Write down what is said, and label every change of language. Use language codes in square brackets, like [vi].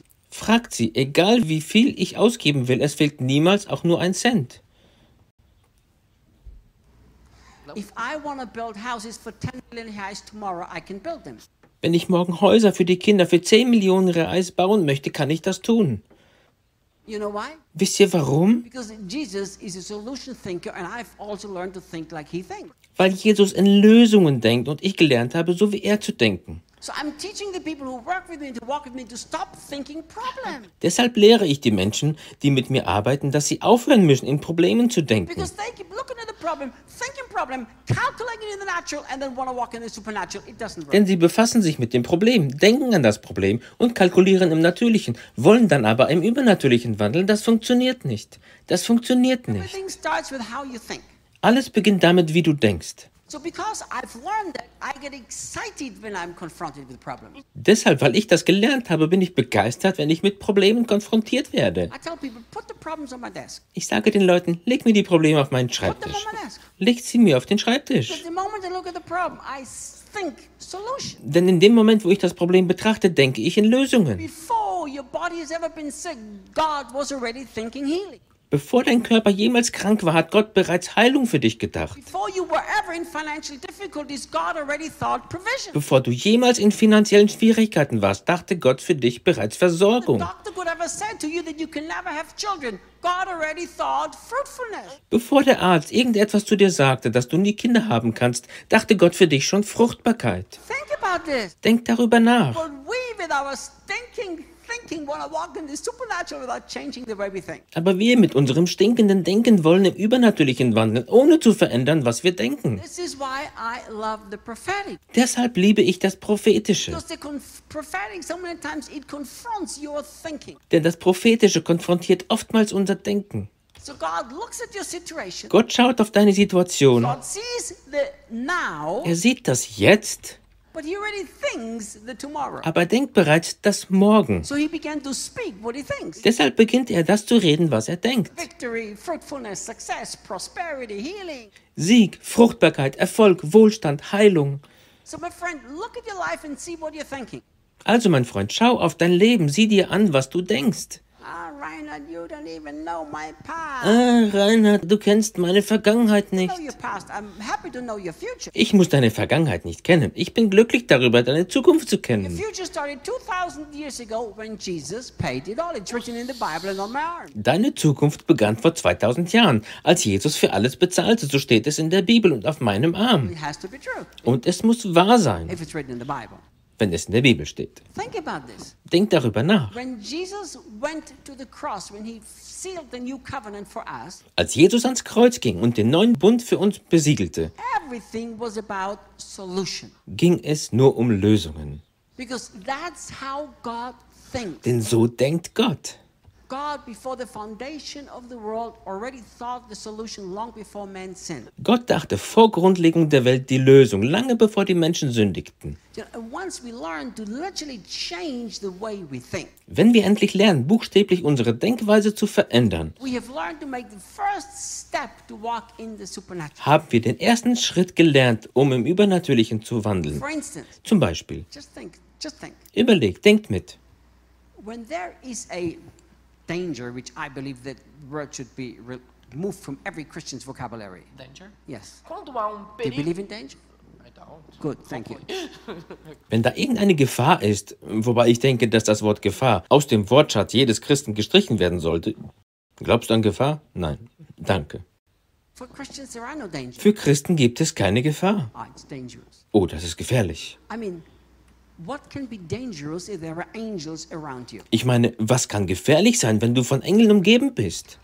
[de] Fragt sie, egal wie viel ich ausgeben will, es fehlt niemals auch nur ein Cent. [en] If I want to build houses for 10 million reais tomorrow, I can build them. [de] Wenn ich morgen Häuser für die Kinder für 10 Millionen Reais bauen möchte, kann ich das tun. [en] You know why? [de] Wisst ihr warum? [en] Because Jesus is a solution thinker and I've also learned to think like he thinks. [de] Weil Jesus in Lösungen denkt und ich gelernt habe, so wie er zu denken. [en] So I'm teaching the people who work with me to walk with me to stop thinking problem. [de] Deshalb lehre ich die Menschen, die mit mir arbeiten, dass sie aufhören müssen, in Problemen zu denken. [en] Because they keep looking at the problem, thinking problem, calculating in the natural and then want to walk in the supernatural. It doesn't work. [de] Denn sie befassen sich mit dem Problem, denken an das Problem und kalkulieren im Natürlichen, wollen dann aber im Übernatürlichen wandeln. Das funktioniert nicht. Das funktioniert nicht. [en] Everything starts with how you think. [de] Alles beginnt damit, wie du denkst. [en] So because I've learned that, I get excited when I'm confronted with problems. [de] Deshalb, weil ich das gelernt habe, bin ich begeistert, wenn ich mit Problemen konfrontiert werde. [en] I tell people, put the problems on my desk. [de] Ich sage den Leuten, leg mir die Probleme auf meinen Schreibtisch. [en] Put them on my desk. [de] Leg sie mir auf den Schreibtisch. [en] But the moment I look at the problem, I think solution. [de] Denn in dem Moment, wo ich das Problem betrachte, denke ich in Lösungen. [en] Before your body has ever been sick, God was already thinking healing. [de] Bevor dein Körper jemals krank war, hat Gott bereits Heilung für dich gedacht. [en] Before you were ever in financial difficulties, God already thought provision. [de] Bevor du jemals in finanziellen Schwierigkeiten warst, dachte Gott für dich bereits Versorgung. [en] The doctor could ever say to you that you can never have children. God already thought fruitfulness. [de] Bevor der Arzt irgendetwas zu dir sagte, dass du nie Kinder haben kannst, dachte Gott für dich schon Fruchtbarkeit. [en] Think about this. [de] Denk darüber nach. [en] But we, with our stinking thinking, thinking want to walk in the supernatural without changing the way we think. [de] Aber wir mit unserem stinkenden Denken wollen im Übernatürlichen wandeln, ohne zu verändern, was wir denken. [en] This is why I love the prophetic. [de] Deshalb liebe ich das Prophetische. [en] Because the prophetic, so many times it confronts your thinking. [de] Denn das Prophetische konfrontiert oftmals unser Denken. [en] So God looks at your situation. [de] Gott schaut auf deine Situation. [en] God sees the now. [de] Er sieht das Jetzt. [en] But he already thinks the tomorrow. [de] Aber denkt bereits das Morgen. [en] So he began to speak what he thinks. [de] Deshalb beginnt er das zu reden, was er denkt. [en] Victory, fruitfulness, success, prosperity, healing. [de] Sieg, Fruchtbarkeit, Erfolg, Wohlstand, Heilung. [en] So my friend, look at your life and see what you're thinking. [de] Also mein Freund, schau auf dein Leben, sieh dir an, was du denkst. [en] Reinhard, you don't even know my past. [de] Reinhard, du kennst meine Vergangenheit nicht. [en] I know your past. I'm happy to know your future. [de] Ich muss deine Vergangenheit nicht kennen. Ich bin glücklich darüber, deine Zukunft zu kennen. [en] Your future started 2000 years ago when Jesus paid it all. It's written in the Bible and on my arm. [de] Deine Zukunft begann vor 2000 Jahren, als Jesus für alles bezahlte. So steht es in der Bibel und auf meinem Arm. [en] It has to be true. [de] Und es muss wahr sein. [en] If it's written in the Bible. [de] Wenn es in der Bibel steht. [en] Think about this. [de] Denk darüber nach. [en] When Jesus went to the cross, when he sealed the new covenant for us, [de] als Jesus ans Kreuz ging und den neuen Bund für uns besiegelte, [en] everything was about solution. [de] Ging es nur um Lösungen. [en] Because that's how God thinks. [de] Denn so denkt Gott. [en] God before the foundation of the world already thought the solution long before men sinned. [de] Gott dachte vor Grundlegung der Welt die Lösung lange bevor die Menschen sündigten. [en] Once we learn to literally change the way we think. [de] Wenn wir endlich lernen buchstäblich unsere Denkweise zu verändern. [en] We have learned to make the first step to walk in the supernatural. [de] Haben wir den ersten Schritt gelernt, um im Übernatürlichen zu wandeln. [en] For instance, [de] zum Beispiel. [en] Just think. [de] Überleg, denkt mit. [en] When there is a danger, which I believe that word should be removed from every Christian's vocabulary. Danger? Yes. [it] Quando ha un pericolo. [en] Do you believe in danger? I don't. Good, thank you. [de] Wenn da irgendeine Gefahr ist, wobei ich denke, dass das Wort Gefahr aus dem Wortschatz jedes Christen gestrichen werden sollte, glaubst du an Gefahr? Nein. Danke. [en] For Christians, there are no danger. [de] Für Christen gibt es keine Gefahr. [en] Oh, it's dangerous. [de] Oh, das ist gefährlich. [en] I mean, what can be dangerous if there are angels around you? [de] Ich meine, was kann gefährlich sein, wenn du von Engeln umgeben bist?